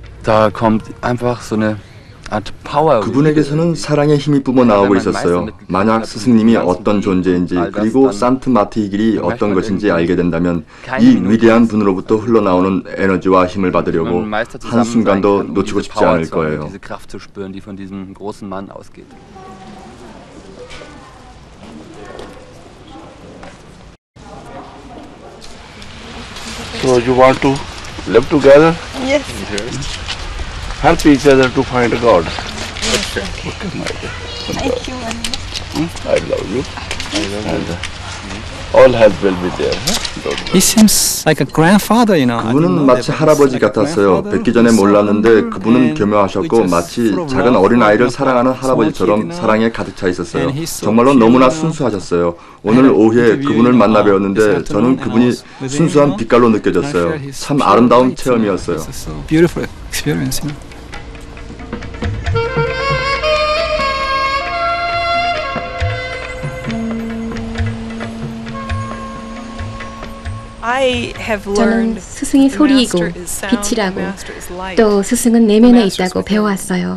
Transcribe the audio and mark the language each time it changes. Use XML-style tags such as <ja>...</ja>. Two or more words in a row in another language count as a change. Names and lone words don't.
<de>Da kommt einfach so eine Art Power.</de> <ko>그분에게서는 사랑의 힘이 뿜어나오고 있었어요. 만약 스승님이 어떤 존재인지 그리고 산트 마티의 길이 어떤 것인지 알게 된다면 이 위대한 분으로부터 흘러나오는 에너지와 힘을 받으려고 한순간도 놓치고 싶지 않을 거예요.</ko> <de>Diese Kraft zu spüren, die von diesem großen Mann ausgeht.</de> <en>So you want to live together? Yes. Help each other to find God. Okay, my dear. Thank you very much. I love you. And all health will be there. He seems like a grandfather, you know.</en> <ko>그분은 마치 할아버지 같았어요. 뵙기 전에 몰랐는데 그분은 교묘하셨고 마치 작은 어린아이를 사랑하는 할아버지처럼 사랑에 가득 차 있었어요. 정말로 너무나 순수하셨어요. 오늘 오후에 그분을 만나 뵈었는데 저는 그분이 순수한 빛깔로 느껴졌어요. 참 아름다운 체험이었어요.</ko> <en>Beautiful experience, you know.</en> <ko>저는 스승이 소리이고 빛이라고 또 스승은 내면에 있다고 배워왔어요.</ko>